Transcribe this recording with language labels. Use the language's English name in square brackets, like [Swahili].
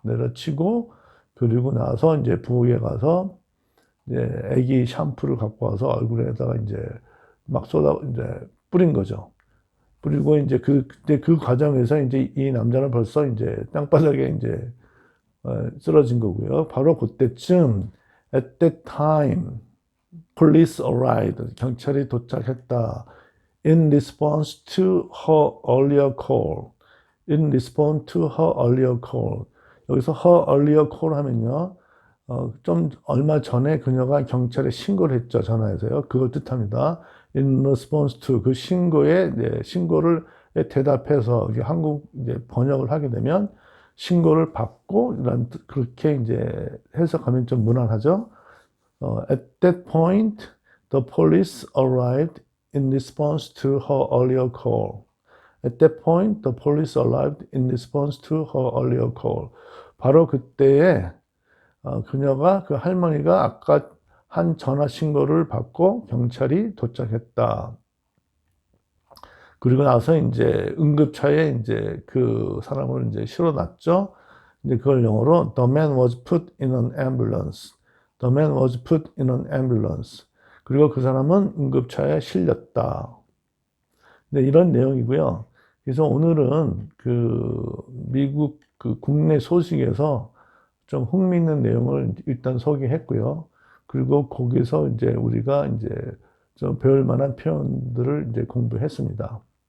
[Korean] 내려치고 그리고 나서 이제 부엌에 가서 이제 애기 샴푸를 갖고 와서 얼굴에다가 이제 막 이제 뿌린 거죠. 그리고 이제 그때 그 과정에서 이제 이 남자는 벌써 이제 땅바닥에 이제 쓰러진 거고요. 바로 그때쯤 [English] at that time police arrived. [Korean] 경찰이 도착했다. [English] in response to her earlier call. in response to her earlier call. [Korean] 여기서 [English] her earlier call 하면요. [Korean] 좀 얼마 전에 그녀가 경찰에 신고를 했죠. 전화해서요. 그걸 뜻합니다. [English] In response to [Korean] 그 신고에 신고를 대답해서 이게 한국 이제 번역을 하게 되면 신고를 받고 이런 그렇게 이제 해석하면 좀 무난하죠. [English] At that point, the police arrived in response to her earlier call. At that point, the police arrived in response to her earlier call. [Korean] 바로 그때에 그녀가 그 할머니가 아까 한 전화 신고를 받고 경찰이 도착했다. 그리고 나서 이제 응급차에 이제 그 사람을 이제 실어놨죠. 이제 그걸 영어로 [English] The man was put in an ambulance. The man was put in an ambulance. [Korean] 그리고 그 사람은 응급차에 실렸다. 네, 이런 내용이고요. 그래서 오늘은 그 미국 그 국내 소식에서 좀 흥미있는 내용을 일단 소개했고요. 그리고 거기서 이제 우리가 이제 좀 배울 만한 표현들을 이제 공부했습니다.